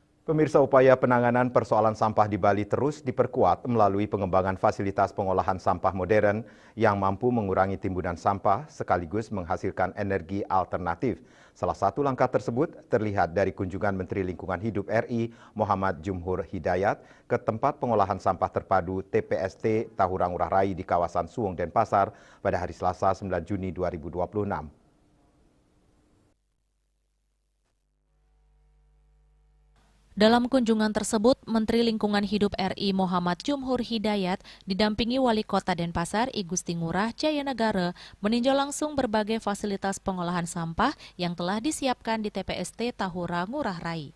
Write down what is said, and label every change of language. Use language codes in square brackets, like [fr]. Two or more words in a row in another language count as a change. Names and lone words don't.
[id] Pemirsa, upaya penanganan persoalan sampah di Bali terus diperkuat melalui pengembangan fasilitas pengolahan sampah modern yang mampu mengurangi timbunan sampah sekaligus menghasilkan energi alternatif. Salah satu langkah tersebut terlihat dari kunjungan Menteri Lingkungan Hidup RI Muhammad Jumhur Hidayat ke tempat pengolahan sampah terpadu TPST Tahura Ngurah Rai di kawasan Suwung, Denpasar pada hari Selasa 9 Juni 2026. Dalam kunjungan tersebut, Menteri Lingkungan Hidup RI Muhammad Jumhur Hidayat didampingi Wali Kota Denpasar I Gusti Ngurah Jayanegara meninjau langsung berbagai fasilitas pengolahan sampah yang telah disiapkan di TPST Tahura Ngurah Rai.